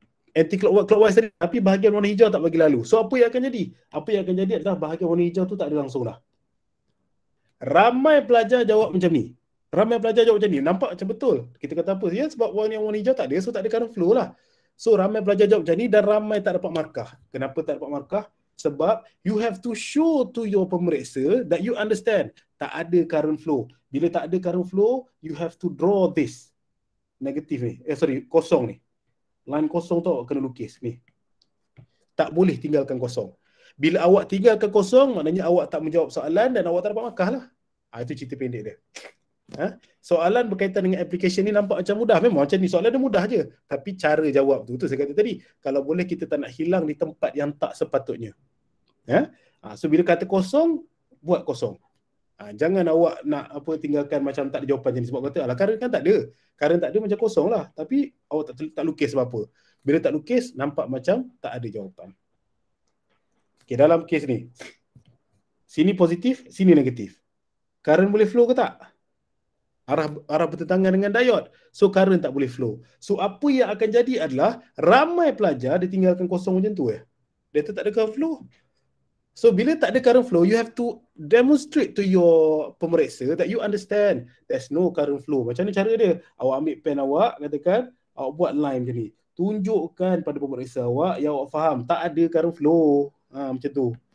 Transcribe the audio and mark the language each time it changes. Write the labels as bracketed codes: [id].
[ms] Anti-clockwise tadi, tapi bahagian warna hijau tak bagi lalu. So apa yang akan jadi? Apa yang akan jadi adalah bahagian warna hijau tu tak ada langsung dah. Ramai pelajar jawab macam ni. Nampak macam betul. Kita kata apa? Ya, sebab warna hijau tak ada, so tak ada current flow lah. So ramai pelajar jawab macam ni dan ramai tak dapat markah. Kenapa tak dapat markah? [en] Sebab you have to show to your pemeriksa that you understand tak ada current flow. Bila tak ada current flow, you have to draw this. [ms] Negatif ni. Kosong ni. Line kosong tu kena lukis ni. Tak boleh tinggalkan kosong. Bila awak tinggalkan kosong, maknanya awak tak menjawab soalan dan awak tak dapat markah lah. Itu cerita pendek dia. Soalan berkaitan dengan application ni nampak macam mudah. Memang macam ni, soalan dia mudah je. Tapi cara jawab tu saya kata tadi, kalau boleh kita tak nak hilang di tempat yang tak sepatutnya. So bila kata kosong, buat kosong. Jangan awak nak tinggalkan macam tak ada jawapan je. Sebab kata, current kan tak ada. Current tak ada macam kosong lah. Tapi awak tak lukis apa-apa. Bila tak lukis, nampak macam tak ada jawapan. Okay, dalam kes ni, sini positif, sini negatif. Current boleh flow ke tak? Arah bertentangan dengan diode. So current tak boleh flow. So apa yang akan jadi adalah ramai pelajar dia tinggalkan kosong macam tu. Dia tak ada current flow. [en] So bila tak ada current flow, you have to demonstrate to your pemeriksa that you understand there's no current flow. [ms] Macam ni cara dia? Awak ambil pen awak, katakan awak buat line macam ni. Tunjukkan pada pemeriksa awak yang awak faham tak ada current flow. Macam tu.